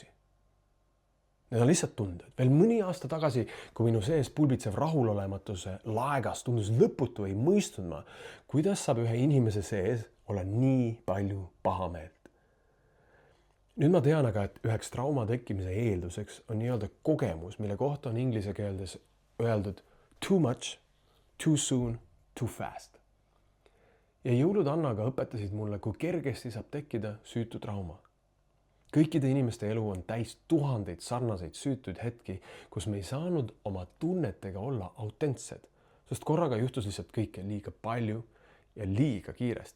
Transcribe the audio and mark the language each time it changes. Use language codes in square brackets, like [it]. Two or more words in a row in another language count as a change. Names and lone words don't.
[et] Need on lihtsalt tunded. Veel mõni aasta tagasi, kui minu sees pulbitsev rahulolematuse laegas tundus lõputu, ei mõistnud ma, kuidas saab ühe inimese sees olla nii palju pahameelt. Nüüd ma tean aga, et üheks trauma tekkimise eelduseks on nii-öelda kogemus, mille kohta on inglise keeldes öeldud [en] too much, too soon, too fast. [et] Ja jõulud Annaga õpetasid mulle, kui kergesti saab tekkida süütu trauma. Kõikide inimeste elu on täis tuhandeid sarnaseid süütuid hetki, kus me ei saanud oma tunnetega olla autentsed, sest korraga juhtus lihtsalt kõike liiga palju ja liiga kiiresti.